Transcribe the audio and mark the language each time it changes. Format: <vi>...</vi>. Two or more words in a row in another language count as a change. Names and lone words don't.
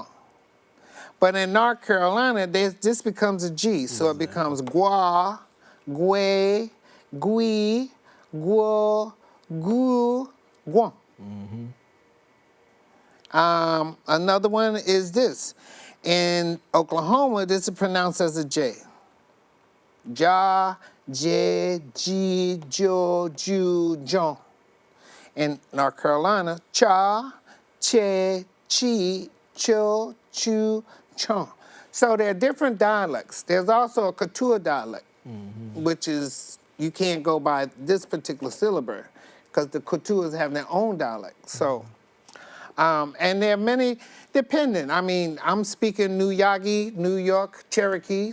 <en>But in North Carolina, this becomes a G, so it becomes</en> <chr>gua, gue, gui, guo, gu, guan.</chr> <en>Mm-hmm. Another one is this. In Oklahoma, this is pronounced as a J.</en> <chr>Ja, je, ji, jo, ju, jon.</chr> <en>In North Carolina,</en> <chr>cha, che, chi, cho, chu, chon.</chr> <en>So there are different dialects. There's also a Katua dialect, which is, you can't go by this particular syllabary because the Katuas have their own dialect. So, and there are many dependent. I mean, I'm speaking New Yagi, New York, Cherokee.</en>